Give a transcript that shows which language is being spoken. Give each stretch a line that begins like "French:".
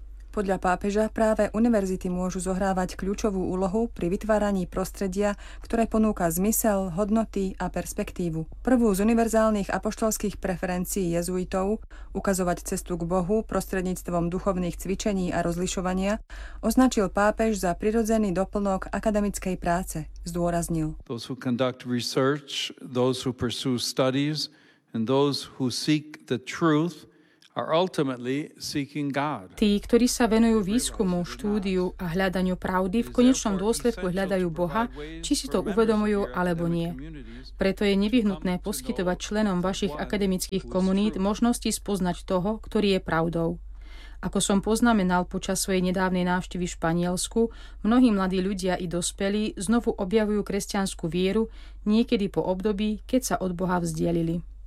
Slovak: Podľa pápeža práve univerzity môžu zohrávať kľúčovú úlohu pri vytváraní prostredia, ktoré ponúka zmysel, hodnoty a perspektívu. Prvú z univerzálnych apoštolských preferencií jezuitov, ukazovať cestu k Bohu prostredníctvom duchovných cvičení a rozlišovania, označil pápež za prirodzený doplnok akademickej práce, zdôraznil.
English: Those who conduct research, those who pursue studies and those who seek the truth are ultimately seeking God.
Slovak: Tí, ktorí sa venujú výskumu, štúdiu a hľadaniu pravdy, v konečnom dôsledku hľadajú Boha, či si to uvedomujú alebo nie. Preto je nevyhnutné poskytovať členom vašich akademických komunít možnosti spoznať toho, ktorý je pravdou. Ako som poznamenal počas svojej nedávnej návštevy v Španielsku, mnohí mladí ľudia i dospelí znovu objavujú kresťanskú vieru, niekedy po období, keď sa od Boha vzdialili.